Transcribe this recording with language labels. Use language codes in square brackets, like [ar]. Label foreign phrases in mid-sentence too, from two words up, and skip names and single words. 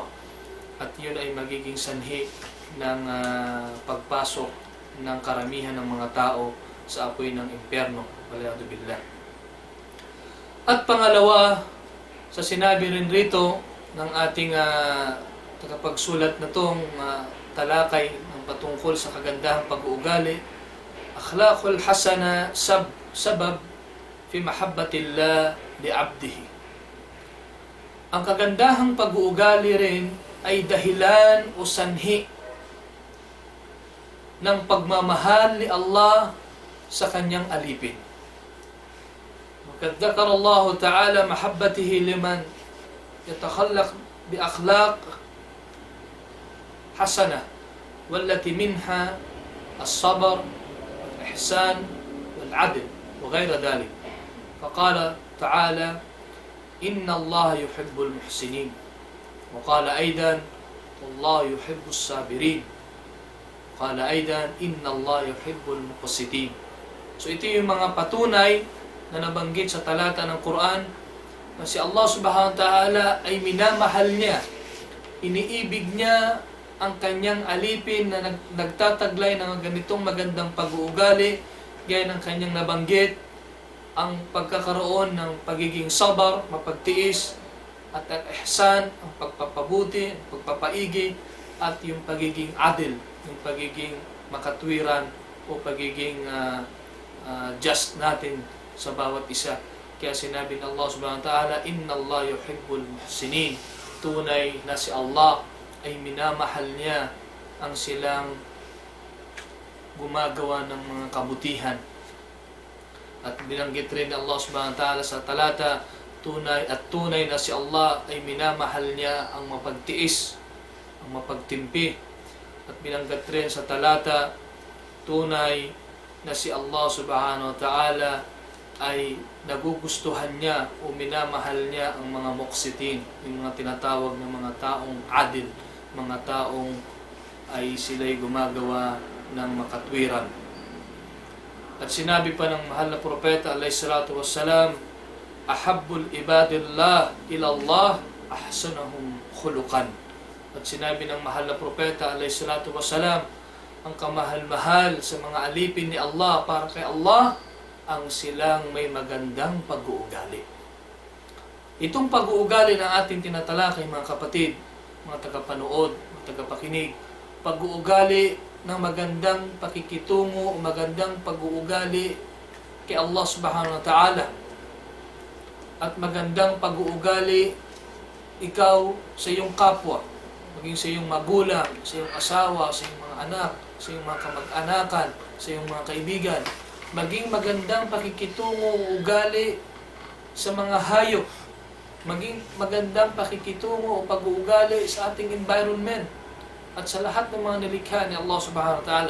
[tl] At yun ay magiging sanhi ng pagpasok ng karamihan ng mga tao sa apoy ng impyerno. [ar] والعياذ بالله. [tl] At pangalawa, sa sinabi rin rito ng ating tagapagsulat na itong talakay ng patungkol sa kagandahang pag-uugali, [ar] الأخلاق الحسنة سبب في محبة الله لعبده. [tl] Ang kagandahang pag-uugali rin ay dahilan o sanhi ng pagmamahal ni Allah sa kanyang alipin. [ar] وقد ذكر الله تعالى محبته لمن يتخلق بأخلاق حسنة والتي منها الصبر والإحسان والعدل وغير ذلك. فقال تعالى إن الله يحب المحسنين، وقال أيضا والله يحب الصابرين، قال أيضا إن الله يحب المقسطين. [tl] So ito yung mga patunay na nabanggit sa talata ng Quran na si Allah subhanahu [ar] وتعالى [tl] ay minamahal niya, iniibig niya ang kanyang alipin na nagtataglay ng ganitong magandang pag-uugali, gaya ng kanyang nabanggit, ang pagkakaroon ng pagiging sabar, mapagtiis, at ang ihsan, ang pagpapabuti, ang pagpapaigi, at yung pagiging adil, yung pagiging makatwiran o pagiging just natin sa bawat isa. Kaya sinabi ng [ar] الله سبحانه وتعالى إن الله يحب المحسنين. [tl] Tunay na si Allah ay minamahal niya ang silang gumagawa ng mga kabutihan. At binanggit rin ng Allah [ar] سبحانه وتعالى [tl] sa talata, tunay na si Allah ay minamahal niya ang mapagtiis, ang mapagtimpi. At binanggit rin sa talata, tunay na si Allah [ar] سبحانه وتعالى [tl] ay nagugustuhan niya o minamahal niya ang mga muqsitin, yung mga tinatawag ng mga taong adil, mga taong ay sila'y gumagawa ng makatwiran. At sinabi pa ng mahal na propeta [ar] عليه الصلاة والسلام أحب عباد الله إلى الله أحسنهم خلقا. [tl] At sinabi ng mahal na propeta [ar] عليه الصلاة والسلام, [tl] ang kamahal-mahal sa mga alipin ni Allah para kay Allah ang silang may magandang pag-uugali. Itong pag-uugali na ating tinatalakay mga kapatid, mga tagapanood, mga tagapakinig, pag-uugali ng magandang pakikitungo, magandang pag-uugali kay Allah [ar] سبحانه وتعالى, [tl] at magandang pag-uugali ikaw sa iyong kapwa, maging sa iyong magulang, sa iyong asawa, sa iyong mga anak, sa iyong mga kamag-anakan, sa iyong mga kaibigan, maging magandang pakikitungo, ugali sa mga hayop, maging magandang pakikitungo o pag-uugali sa ating environment at sa lahat ng mga nilikha ni Allah [ar] سبحانه وتعالى.